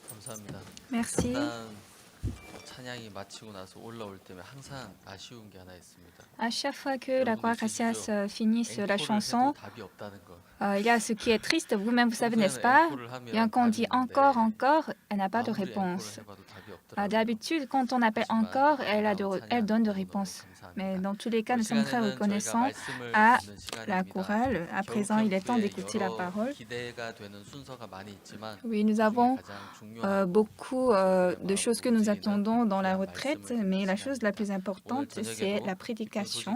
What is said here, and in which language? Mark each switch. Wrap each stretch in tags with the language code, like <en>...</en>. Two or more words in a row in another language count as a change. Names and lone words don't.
<fr>Merci.</fr> <ko>일단 찬양이 마치고 나서 올라올 때면 항상 아쉬운 게 하나 있습니다.</ko> <fr>À chaque fois que la chorale Gracias finisse la</fr> <ko>앵콜을</ko> <fr>chanson,</fr> <ko>해도 답이 없다는 거.</ko> <fr>il y a ce qui est triste, vous-même vous savez, n'est-ce pas? Bien quand on dit encore, encore, elle n'a pas de</fr> <ko>아무리</ko> <fr>réponse.</fr> <ko>앵콜을 해봐도 답이 없더라고요.</ko> <fr>D'habitude, quand on appelle encore, elle donne de réponses. Mais dans tous les cas, nous sommes très reconnaissants à la chorale. À présent, il est temps d'écouter la parole.</fr> <ko>기대가 되는 순서가 많이 있지만</ko> <fr>Oui, nous avons</fr> <ko>가장 중요한</ko> <fr>beaucoup de choses que nous attendons dans la retraite, mais la chose la plus importante, c'est la prédication.</fr>